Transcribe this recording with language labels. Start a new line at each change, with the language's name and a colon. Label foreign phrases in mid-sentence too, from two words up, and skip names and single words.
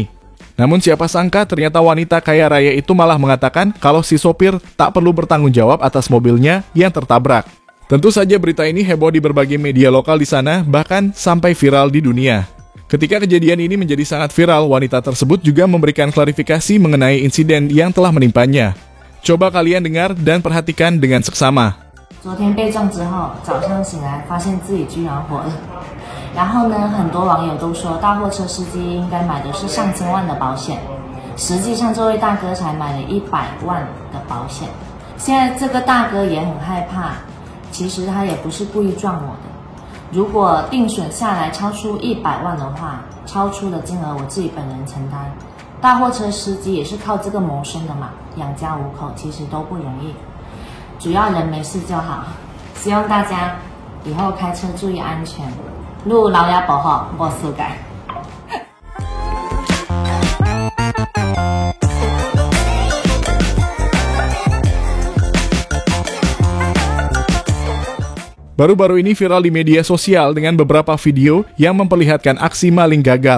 Indonesian: Namun siapa sangka ternyata wanita kaya raya itu malah mengatakan kalau si sopir tak perlu bertanggung jawab atas mobilnya yang tertabrak. Tentu saja berita ini heboh di berbagai media lokal di sana, bahkan sampai viral di dunia. Ketika kejadian ini menjadi sangat viral, wanita tersebut juga memberikan klarifikasi mengenai insiden yang telah menimpanya. Coba kalian dengar dan perhatikan dengan seksama.
Chinese: 昨天被撞之后，早上醒来发现自己居然活了。然后呢，很多网友都说大货车司机应该买的是上千万的保险，实际上这位大哥才买了100万的保险。现在这个大哥也很害怕，其实他也不是故意撞我的。如果定损下来超出100万的话，超出的金额我自己本人承担。大货车司机也是靠这个谋生的嘛，养家糊口其实都不容易。主要人没事就好，希望大家以后开车注意安全，路老也保好，莫速改。
Indonesian: Baru-baru ini viral di media sosial dengan beberapa video yang memperlihatkan aksi maling gagal.